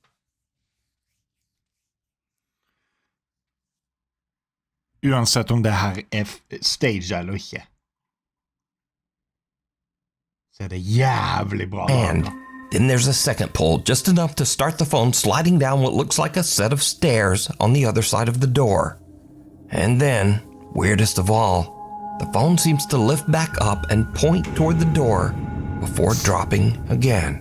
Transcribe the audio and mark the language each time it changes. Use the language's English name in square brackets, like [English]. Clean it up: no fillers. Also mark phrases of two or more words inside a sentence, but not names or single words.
[Norwegian] Uansett om det her er staged eller ikke, så er det jævlig bra. [English] And then there's a second pull, just enough to start the phone sliding down what looks like a set of stairs on the other side of the door. And then, weirdest of all, the phone seems to lift back up and point toward the door before dropping again.